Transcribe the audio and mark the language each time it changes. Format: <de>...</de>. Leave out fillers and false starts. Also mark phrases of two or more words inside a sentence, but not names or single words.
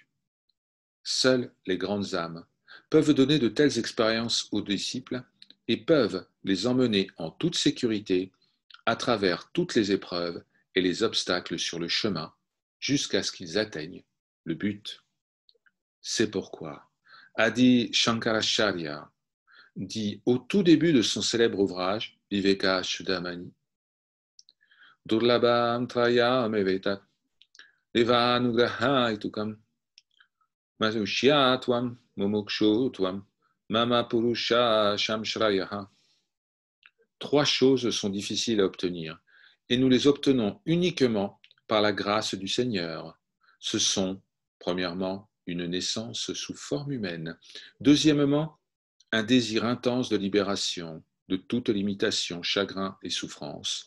<fr>Seules les grandes âmes peuvent donner de telles expériences aux disciples et peuvent les emmener en toute sécurité à travers toutes les épreuves et les obstacles sur le chemin jusqu'à ce qu'ils atteignent le but. C'est pourquoi Adi Shankaracharya dit au tout début de son célèbre ouvrage Viveka Chudamani,</fr> <sa>दुर्लभं त्रयम् एवैतत् देवानुग्रह इतुकम् मनुष्य त्वम् मुमुक्षु त्वम् मम पुरुष शंश्रयः.</sa> <fr>Trois choses sont difficiles à obtenir, et nous les obtenons uniquement par la grâce du Seigneur. Ce sont, premièrement, une naissance sous forme humaine. Deuxièmement, un désir intense de libération de toute limitation, chagrin et souffrance.</fr>